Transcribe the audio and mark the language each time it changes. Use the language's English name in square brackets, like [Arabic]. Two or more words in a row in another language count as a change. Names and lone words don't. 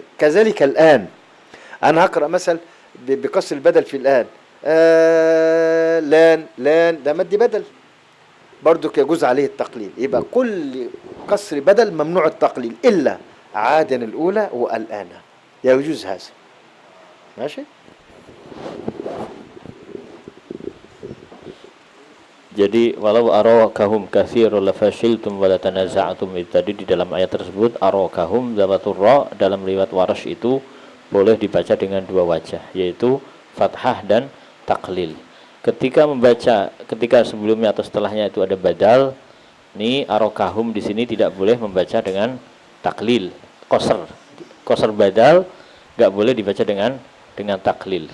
[Arabic] كذلك الآن أنا هقرأ مثلا بقصر البدل في الآن، لان ده مد بدل برضو يجوز عليه التقليل. يبقى كل قصر بدل ممنوع التقليل إلا عادا الأولى والآن، يجوز هذا. ماشي. Jadi ولو أراكهم كثيرا لفشلتم ولتنازعتم, [Indonesian] tadi di dalam ayat tersebut arakahum [Arabic] ذوات الراء [Indonesian] dalam riwayat Warsh itu boleh dibaca dengan dua wajah, yaitu fathah dan taklil. Ketika membaca, ketika sebelumnya atau setelahnya itu ada badal, ini arakahum di sini tidak boleh membaca dengan taklil, [Arabic] قصر بدل [Indonesian] enggak boleh dibaca dengan taklil.